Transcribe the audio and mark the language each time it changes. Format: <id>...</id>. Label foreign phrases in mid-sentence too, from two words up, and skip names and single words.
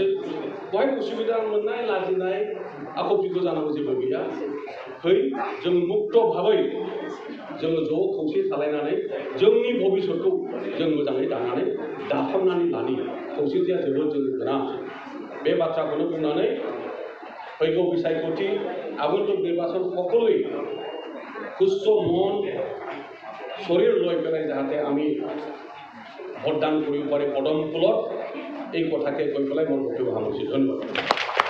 <brx>बहाय उसुबिदा मोननाय लाजिनाय आखुथिखौ जानांगौ जेबो गैया। फै जों मुक्त भाबै जोङो ज' खौसे थालायनानै जोंनि भबिष्यतखौ जों मोजाङै दानानै दाफामनानै लानि। खौसेथिया जोबोद जोंनो गोनां। बे बाथ्राखौनो बुंनानै फैगौ बिसायख'थि</brx> <as>আগন্তুক নিৰ্বাচন সকলোৱে সুস্থ মন শৰীৰ লৈ পেলাই যাতে আমি ভোটদান কৰিব পাৰি পদম ফুলত এই কথাকে কৈ পেলাই মোৰ বক্তব্য সামৰিছোঁ। ধন্যবাদ।</as>